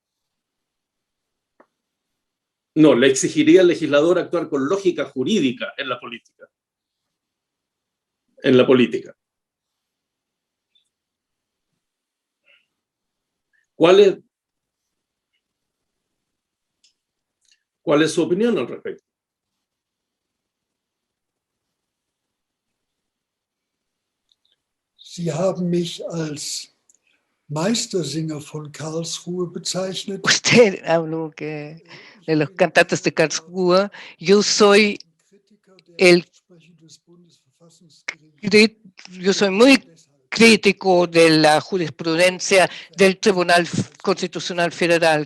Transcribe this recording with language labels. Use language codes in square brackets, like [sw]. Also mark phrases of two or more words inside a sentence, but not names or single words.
[es] No, le exigiría al legislador actuar con lógica jurídica en la política. En la política. ¿Cuál es su opinión al respecto? [de] Sie haben mich als Meistersinger von Karlsruhe bezeichnet. [es] Usted habló de los cantantes de Karlsruhe. Yo soy muy crítico de la jurisprudencia del Tribunal Constitucional Federal.